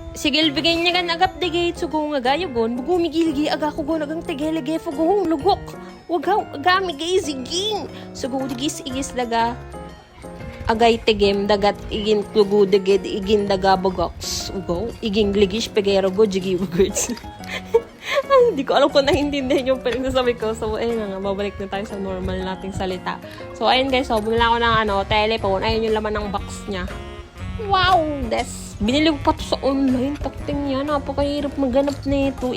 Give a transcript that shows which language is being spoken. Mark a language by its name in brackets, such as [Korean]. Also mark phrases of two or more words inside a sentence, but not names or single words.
[Filipino] Sige, bigay niya kan agap digay sugo nga gayogon, bugumigilgi aga ko gon agang tegelege fugo lugok. Wagaw agami gay ziging. Sugo digis igis daga agay tegem dagat igin tugu deged igin daga bogox. Ugo iging ligish pegero go jigi words. Hindi ko alam kung naiintindihan yung pinagsasabi ko. So, ayun nga, babalik na tayo sa normal nating salita. So, ayun guys, so, bumila ako ng telephone. Ayun yung laman ng box niya. Wow! Binili ko pa to sa online. Takting niya, napakahirap maghanap na ito.